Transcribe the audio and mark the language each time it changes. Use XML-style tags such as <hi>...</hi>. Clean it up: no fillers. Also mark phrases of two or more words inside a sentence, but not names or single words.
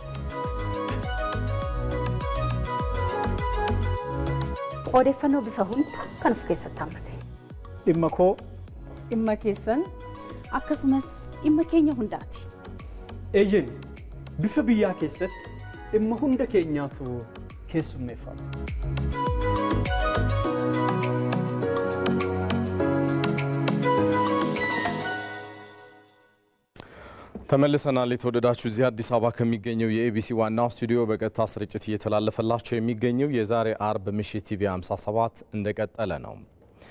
<om>odeeffannoo bifa hunda kan of keessatti hammate. Dhimma koo, dhimma keessan, akkasumas dhimma keenya hundaati. Eeyyeen bifa biyyaa keessatti dhimma hunda keenyaatu keessummeeffama.</om> <am>ተመልሰናል። የተወደዳችሁ እዚህ አዲስ አበባ ከሚገኘው የኤቢሲ ዋናው ስቱዲዮ በቀጥታ ስርጭት እየተላለፈላችሁ የሚገኘው የዛሬ አርብ ምሽት ቲቪ 57 እንደቀጠለ</am>